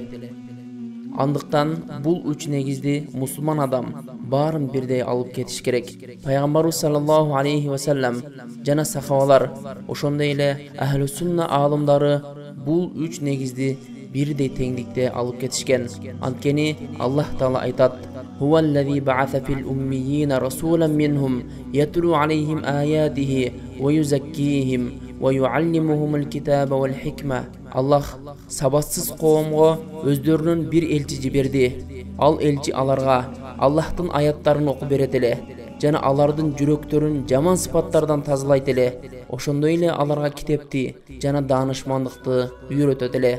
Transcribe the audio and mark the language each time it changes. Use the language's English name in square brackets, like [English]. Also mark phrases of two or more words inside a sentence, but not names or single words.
[Kyrgyz] Андыктан бул 3 негизди мусулман адам баарын бирдей алып кетиш керек. Пайгамбарыбыз [Arabic] صلى الله عليه وسلم [Kyrgyz] жана сахабалар, ошондой эле [Arabic] أهل السنة [Kyrgyz] аалымдары бул 3 негизди бирдей теңдикте алып кетишкен. Анткени Аллах Таала айтат: [Arabic] "هو الذي بعث في الأميين رسولا منهم يتلو عليهم آياته ويزكيهم ويعلمهم الكتاب والحكمة." [Kyrgyz] Аллах сабатсыз коомго өздөрүнүн бир элчи жиберди. Ал элчи аларга Аллахтын аяттарын окуп берет эле жана алардын жүрөктөрүн жаман сыпаттардан тазалайт эле. Ошондой эле аларга китепти жана даанышмандыкты үйрөтөт эле.